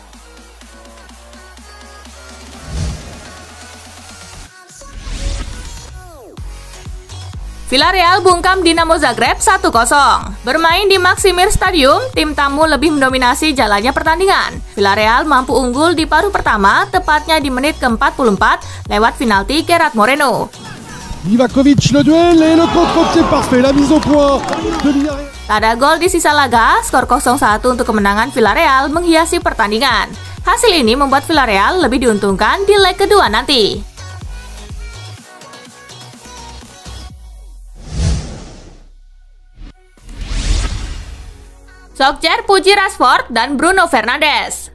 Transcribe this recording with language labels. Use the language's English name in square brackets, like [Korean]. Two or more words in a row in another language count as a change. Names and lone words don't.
[Indonesian] Villarreal bungkam Dinamo Zagreb 1-0. Bermain di Maksimir Stadium, tim tamu lebih mendominasi jalannya pertandingan. Villarreal mampu unggul di paruh pertama, tepatnya di menit ke-44 lewat penalti Gerard Moreno. [French] Livakovic le duel et le contre-pied parfait, la mise au point de Villarreal. [Indonesian] Tak ada gol di sisa laga, skor 0-1 untuk kemenangan Villarreal menghiasi pertandingan. Hasil ini membuat Villarreal lebih diuntungkan di leg kedua nanti. Solskjaer puji Rashford dan Bruno Fernandes.